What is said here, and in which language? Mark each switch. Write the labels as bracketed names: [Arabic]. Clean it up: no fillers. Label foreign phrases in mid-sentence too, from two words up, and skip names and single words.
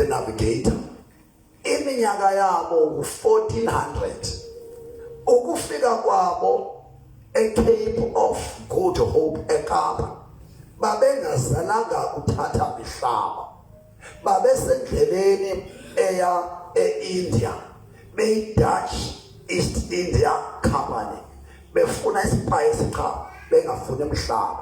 [Xhosa] Navigator, iminyaka yabo ku-1400 ukufika kwabo eCape of Good Hope eKapa, babengazalanga uthatha mihlaba, babesendleleni eya eIndia, beyi-Dutch East India Company, befuna ispice cha bengafuna emhlaba.